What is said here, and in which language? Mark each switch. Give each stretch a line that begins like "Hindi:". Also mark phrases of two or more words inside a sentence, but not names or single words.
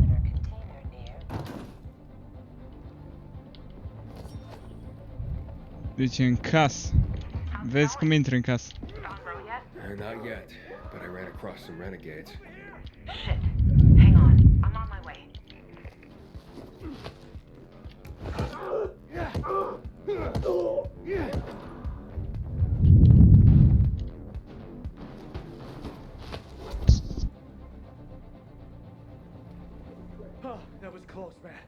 Romanian: Deci în casă. Vezi cum intri în casă.
English: Not yet, but I ran across some renegades. Shit. Hang on. I'm on my way. Oh, that was close, man.